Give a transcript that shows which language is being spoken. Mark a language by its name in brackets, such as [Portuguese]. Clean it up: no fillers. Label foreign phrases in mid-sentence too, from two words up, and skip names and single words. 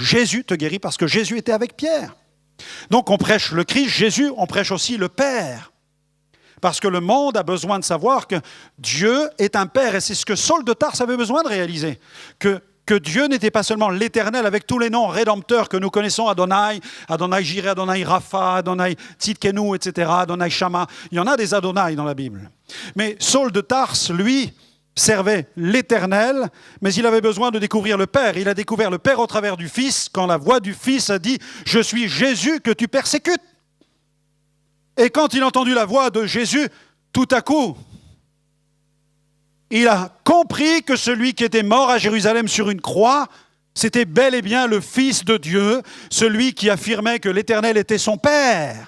[French] Jésus te guérit parce que Jésus était avec Pierre. Donc on prêche le Christ, Jésus, on prêche aussi le Père. Parce que le monde a besoin de savoir que Dieu est un Père. Et c'est ce que Saul de Tarse avait besoin de réaliser. Que Dieu n'était pas seulement l'Éternel avec tous les noms rédempteurs que nous connaissons, Adonai, Adonai Jireh, Adonai Rapha, Adonai Tzidkenu, etc., Adonai Shama. Il y en a des Adonai dans la Bible. Mais Saul de Tarse, lui, servait l'Éternel, mais il avait besoin de découvrir le Père. Il a découvert le Père au travers du Fils, quand la voix du Fils a dit « Je suis Jésus que tu persécutes ». Et quand il a entendu la voix de Jésus, tout à coup, il a compris que celui qui était mort à Jérusalem sur une croix, c'était bel et bien le Fils de Dieu, celui qui affirmait que l'Éternel était son Père.